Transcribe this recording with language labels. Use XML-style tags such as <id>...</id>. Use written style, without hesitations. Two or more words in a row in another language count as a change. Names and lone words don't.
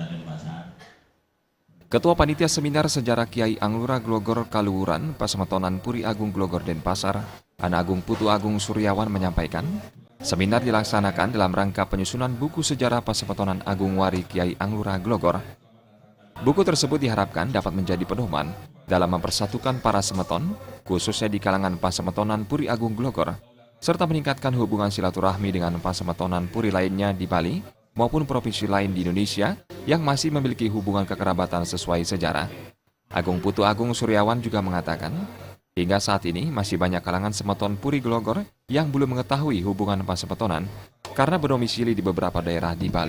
<id>Ketua Panitia Seminar Sejarah Kiai Anglura Glogor Kaluhuran, Pasemetonan Puri Agung Glogor Denpasar, Ana Agung Putu Agung Suryawan menyampaikan, seminar dilaksanakan dalam rangka penyusunan buku sejarah Pasemetonan Agung Wari Kiai Anglura Glogor. Buku tersebut diharapkan dapat menjadi pedoman dalam mempersatukan para semeton, khususnya di kalangan Pasemetonan Puri Agung Glogor, serta meningkatkan hubungan silaturahmi dengan Pasemetonan Puri lainnya di Bali maupun provinsi lain di Indonesia yang masih memiliki hubungan kekerabatan sesuai sejarah. Agung Putu Agung Suryawan juga mengatakan, hingga saat ini masih banyak kalangan semeton Puri Glogor yang belum mengetahui hubungan Pasemetonan karena berdomisili di beberapa daerah di Bali.</id>